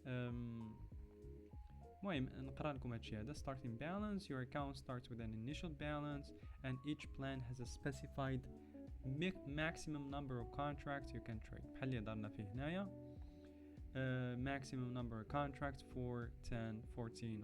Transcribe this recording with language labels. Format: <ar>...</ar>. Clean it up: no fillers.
<ar>المهم نقرا لكم هادشي هذا.</ar> <en>starting balance, your account starts with an initial balance and each plan has a specified maximum number of contracts you can trade.</en> <ar>بحال اللي هضرنا فيه هنايا</ar> <en>maximum number of contracts for 10 14.</en>